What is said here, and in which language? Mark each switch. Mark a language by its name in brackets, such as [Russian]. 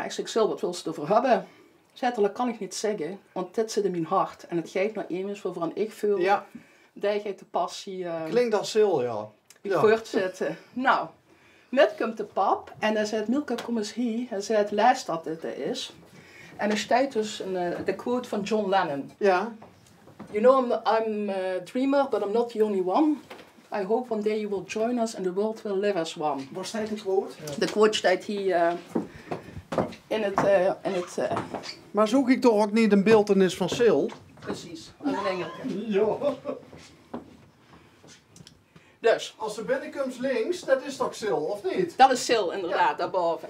[Dutch] Ik zeg, Sil, wat wil ze ervoor hebben? Zei, dat kan ik niet zeggen, want dit zit in mijn hart. En het gaat nou eenmaal waarvan ik voel, dat je de passie... Klinkt als Sil, ja. Voortzetten. Nou, net komt de pap en hij zei, Milka, kom eens hier. Hij zei, luister dat dit is. En er staat dus de quote van John Lennon. Ja. [English] You know, I'm a dreamer, but I'm not the only one. I hope one day you will join us and the world will live as one. [Dutch] Waar staat die quote? De quote staat hier in het... Maar zoek ik toch ook niet een beeltenis van Sil? Precies, aan een engelke. Ja. Dus. Als de binnenkomst links, dat is toch Sil, of niet? Dat is Sil, inderdaad, daarboven.